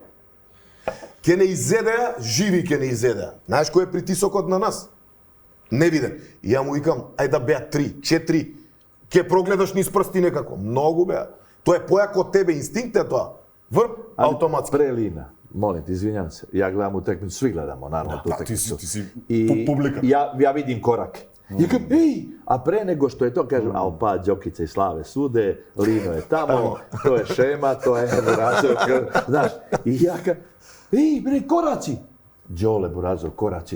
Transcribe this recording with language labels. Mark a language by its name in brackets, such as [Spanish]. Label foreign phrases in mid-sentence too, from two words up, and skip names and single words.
[Macedonian] Ке не изедеа, живи ке не изедеа. Знаеш кој е притисокот на нас? Невиден. И ја му викам, ај да беа 3, 4. Ке прогледаш низ прсти некако. Многу беа. Тоа е појако од тебе, инстинкт е тоа. Автоматски. Прелина. [Serbian] Molim te, izvinjam se, ja gledam utakmicu, svi gledamo naravno tu utakmicu. Ti si publika. Ja vidim korake. Ja kažem, a pre nego što je to, kažem, al pa Đokica i Slave sude, Lino je tamo, to je šema, to je Burazov, znaš. I ja kažem, bre, koraci. Đole, Burazov, koraci.